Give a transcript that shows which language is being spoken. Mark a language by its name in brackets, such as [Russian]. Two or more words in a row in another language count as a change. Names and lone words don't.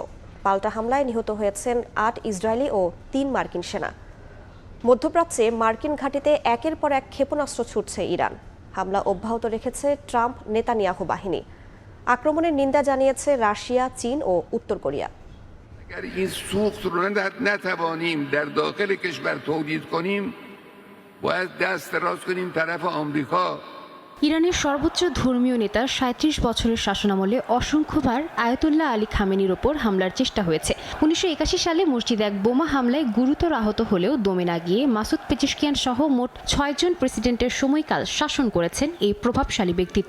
[Bangla] পাল্টা হামলায় নিহত হয়েছেন 8 ইসরায়েলি ও 3 মার্কিন সেনা। মধ্যপ্রাচ্যে মার্কিন ঘাঁটিতে একের পর এক ক্ষেপণাস্ত্র ছুটছে ইরান। হামলা অব্যাহত রেখেছে ট্রাম্প নেতানিয়াহু বাহিনী। আক্রমণের নিন্দা জানিয়েছে রাশিয়া, চীন ও উত্তর কোরিয়া। [Persian] اگر این سوخت رو نتوانیم در داخل کشور تولید کنیم باید دست دراز کنیم طرف آمریکا। [Bangla] ইরানের সর্বোচ্চ ধর্মীয় নেতার 37 বছরের শাসনামলে অসংখ্যবার আয়াতুল্লাহ আলী খামেনির ওপর হামলার চেষ্টা হয়েছে। 1981 সালে মসজিদে এক বোমা হামলায় গুরুতর আহত হলেও দমে না গিয়ে মাসুদ পেজেশকিয়ান সহ মোট 6 জন প্রেসিডেন্টের সময়কাল শাসন করেছেন এই প্রভাবশালী ব্যক্তিত্ব।